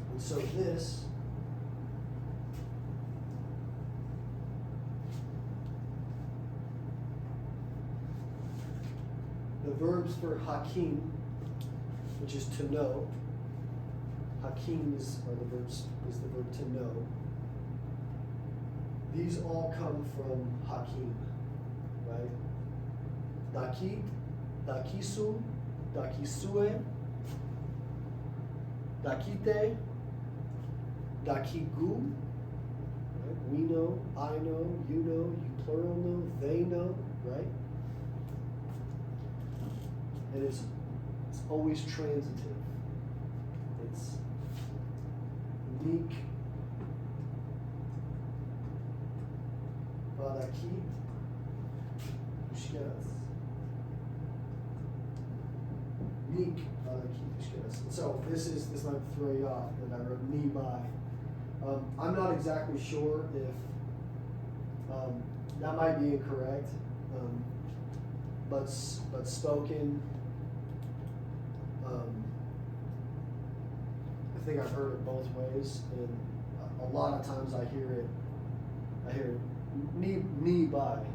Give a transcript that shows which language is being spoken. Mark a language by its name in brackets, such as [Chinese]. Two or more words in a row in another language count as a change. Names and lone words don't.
[English] so this the verbs for hakim, which is to know. Hakim is the verb to know. These all come from hakim, right? [Basque] Dakit, dakisu, dakisue, dakite, dakigu. [English] Right? We know, I know, you plural know, they know, right? And it's always transitive. It's meek, [Basque] balakit, ushkeras. Meek, balakit, ushkeras. [English] So this might throw you off that I wrote me by. I'm not exactly sure if that might be incorrect, but spoken. I think I've heard it both ways, and a lot of times I hear it me by.